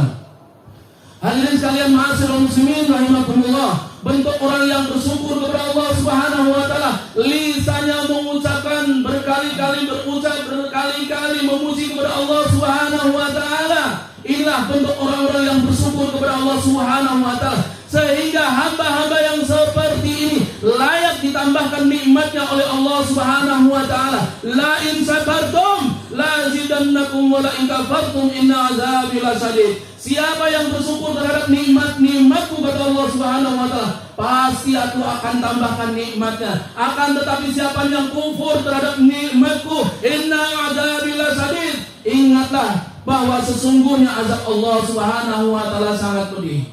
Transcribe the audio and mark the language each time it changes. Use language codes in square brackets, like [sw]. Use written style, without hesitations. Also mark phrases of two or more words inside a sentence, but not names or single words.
[id] Hadirin sekalian [ar] معاشر المسلمين رحمكم الله, [id] bentuk orang yang bersyukur kepada Allah [ar] سبحانه وتعالى, [id] lisannya mengucapkan berkali-kali memuji kepada Allah [ar] سبحانه وتعالى. [id] Inilah bentuk orang-orang yang bersyukur kepada Allah [ar] سبحانه وتعالى, [id] sehingga hamba-hamba yang seperti ini layak ditambahkan nikmatnya oleh Allah [ar] سبحانه وتعالى. لئن شكرتم لأزيدنكم ولئن كفرتم إن عذابي لشديد. [id] Siapa yang bersyukur terhadap nikmat-nikmatku kata Allah [ar] سبحانه وتعالى, [id] pasti aku akan tambahkan nikmatnya. Akan tetapi siapa yang kufur terhadap nikmatku, [ar] إن عذابي لشديد, [id] ingatlah bahwa sesungguhnya azab Allah [ar] سبحانه وتعالى [id] sangat pedih.